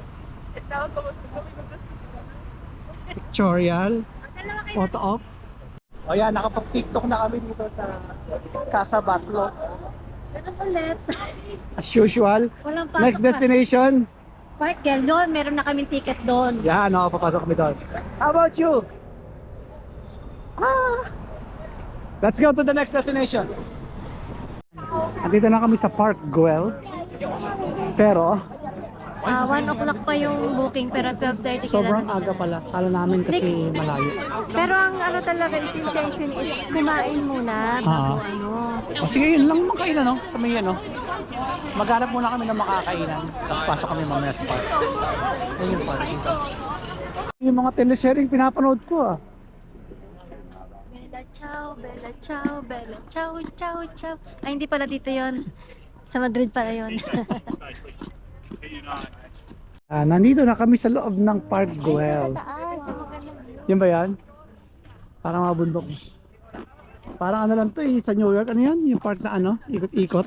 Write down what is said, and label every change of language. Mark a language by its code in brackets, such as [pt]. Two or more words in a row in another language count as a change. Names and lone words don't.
[en] Pictorial, photo op. [tl] O yan, nakapag-tiktok na kami dito sa Casa Batlo. Ganun ulit. [en] As usual, [tl] Walang pasok [en] next destination. [tl] Park girl doon, meron na kaming ticket doon. Yan, papasok kami doon. [en] How about you? Let's go to the next destination. [tl] Andito na kami sa Park Güell. Pero 1 o'clock pa yung booking pero 12:30 sobrang kailangan aga pala. Kala namin kasi malayo. Pero ang ano talaga [en] is intention is [tl] kumain muna bago ano. O sige, yun lang makainan, no? Sa may maghanap muna kami ng makakainan. Tapos pasok kami mamaya sa park. Ayun yung park. Yung mga telesharing pinapanood ko [it] Bella ciao, bella ciao, bella ciao, ciao, ciao. [tl] Ay hindi pala dito yon. Sa Madrid pala yon. Nandito na kami sa loob ng Park Güell. Yan ba yan? Parang mga bundok. Parang ano lang to eh, sa New York. Ano yan? Yung park na ano? Ikot-ikot.